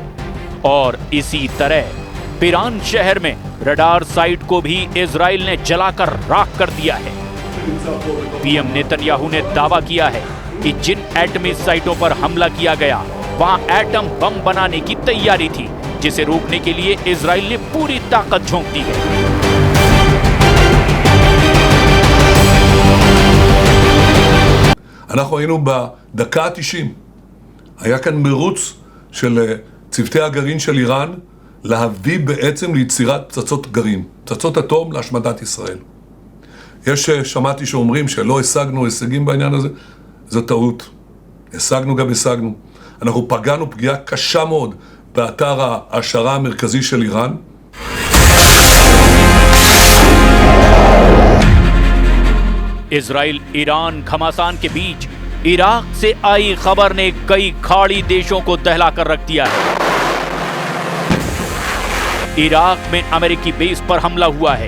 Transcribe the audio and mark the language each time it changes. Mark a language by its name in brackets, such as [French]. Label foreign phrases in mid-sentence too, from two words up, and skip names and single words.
[Hindi] और इसी तरह पिरान शहर में [English] radar site [Hindi] को भी इजराइल ने जलाकर राख कर दिया है। पीएम नेतन्याहू ने दावा किया है कि जिन एटमी साइटों पर हमला किया गया वहां एटम बम बनाने की तैयारी थी, जिसे रोकने के लिए इजराइल ने पूरी ताकत झोंक दी है। [Hebrew] אנחנו היינו בדקה ה-90. היה כאן מרוץ של צוותי הגרעין של איראן להביא בעצם ליצירת פצצות גרעין, פצצות אטום להשמדת ישראל. שמעתי שאומרים שלא השגנו הישגים בעניין הזה, זו טעות. השגנו גם השגנו. אנחנו פגענו פגיעה קשה מאוד באתר ההעשרה המרכזי של איראן. [Hindi] इजराइल ईरान घमासान के बीच इराक से आई खबर ने कई खाड़ी देशों को दहलाकर रख दिया है। इराक में अमेरिकी बेस पर हमला हुआ है।